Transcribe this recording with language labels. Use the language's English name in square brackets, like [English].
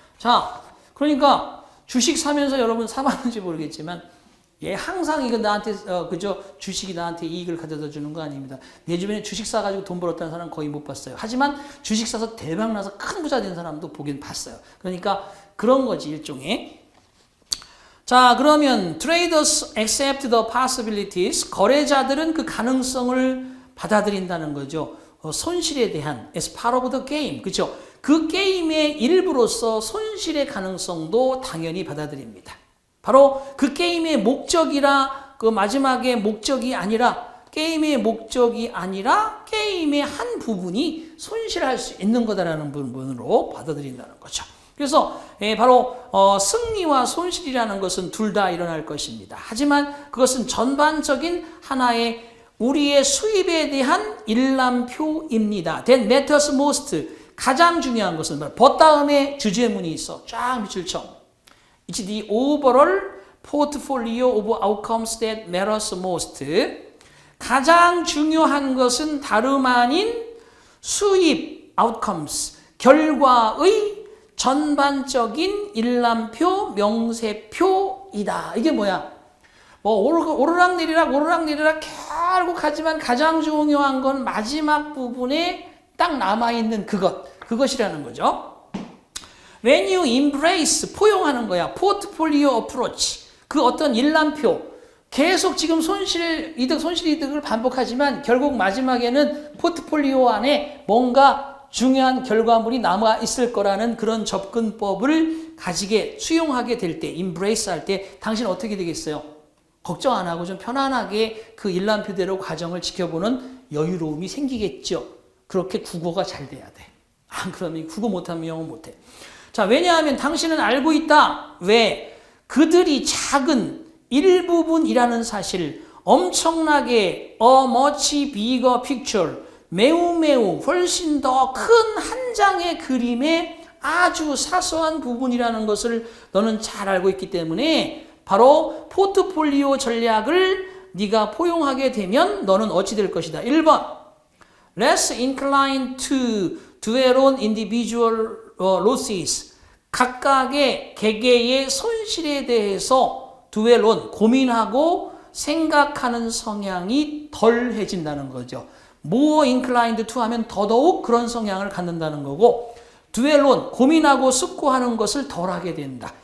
[Korean] 자, 그러니까 주식 사면서 여러분 사봤는지 모르겠지만 항상 이거 나한테 그저 주식이 나한테 이익을 가져다 주는 거 아닙니다. 내 주변에 주식 사가지고 돈 벌었다는 사람 거의 못 봤어요. 하지만 주식 사서 대박 나서 큰 부자 된 사람도 보긴 봤어요. 그러니까 그런 거지 일종의. 자, 그러면 [English] traders accept the possibilities. [Korean] 거래자들은 그 가능성을 받아들인다는 거죠. 손실에 대한 [English] as part of the game. [Korean] 그렇죠? 그 게임의 일부로서 손실의 가능성도 당연히 받아들입니다. 바로 그 게임의 목적이라 그 마지막에 목적이 아니라 게임의 목적이 아니라 게임의 한 부분이 손실할 수 있는 거다라는 부분으로 받아들인다는 거죠. 그래서 바로 승리와 손실이라는 것은 둘 다 일어날 것입니다. 하지만 그것은 전반적인 하나의 우리의 수입에 대한 일람표입니다. [English] That matters most. [Korean] 가장 중요한 것은 버 다음에 주제문이 있어. 쫙 밑줄 쳐. [English] It's the overall portfolio of outcomes that matters most. [Korean] 가장 중요한 것은 다름 아닌 수입, outcomes, 결과의 전반적인 일람표, 명세표이다. 이게 뭐야? 오르락내리락 결국 하지만 가장 중요한 건 마지막 부분에 딱 남아있는 그것이라는 거죠. [English] When you embrace, [Korean] 포용하는 거야. [English] portfolio approach. [Korean] 그 어떤 일람표. 계속 지금 손실 이득을 반복하지만 결국 마지막에는 포트폴리오 안에 뭔가 중요한 결과물이 남아 있을 거라는 그런 접근법을 수용하게 될 때, embrace 할 때 당신 어떻게 되겠어요? 걱정 안 하고 좀 편안하게 그 일람표대로 과정을 지켜보는 여유로움이 생기겠죠. 그렇게 국어가 잘 돼야 돼. 안 그러면 국어 못하면 영어 못해. 자, 왜냐하면 당신은 알고 있다. 왜? 그들이 작은 일부분이라는 사실, 엄청나게 [English] a much bigger picture, [Korean] 매우 훨씬 더 큰 한 장의 그림의 아주 사소한 부분이라는 것을 너는 잘 알고 있기 때문에 바로 포트폴리오 전략을 네가 포용하게 되면 너는 어찌 될 것이다. [English] 1번 less inclined to dwell on individual losses. [Korean] 각각의 개개의 손실에 대해서 dwell on, 고민하고 생각하는 성향이 덜해진다는 거죠. [English] more inclined to [Korean] 하면 더더욱 그런 성향을 갖는다는 거고, dwell on, 고민하고 숙고하는 것을 덜하게 된다.